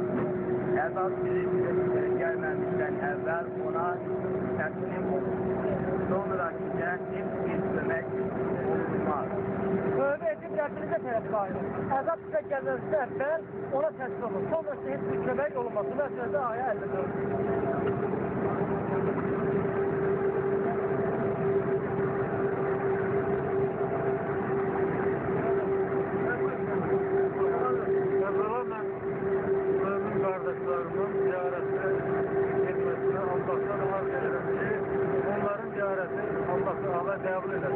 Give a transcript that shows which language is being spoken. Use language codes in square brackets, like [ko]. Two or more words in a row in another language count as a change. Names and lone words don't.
[az] Əzab gəlməmişdən əvvəl ona təslim olur. Sonra ki, cəhənnəm bir kömək olmaz. Tövbə edib Rəbbinizə tərəf qayıdır. Əzab sizə gəlməmişdən əvvəl ona təslim olur. Sonra heç bir kömək olmaz. Duman surəsi ayə 54. [tr] Kardeşlerimin ziyareti etmesine Allah'tan arz ederim ki onların ziyareti Allah Teala kabul eder.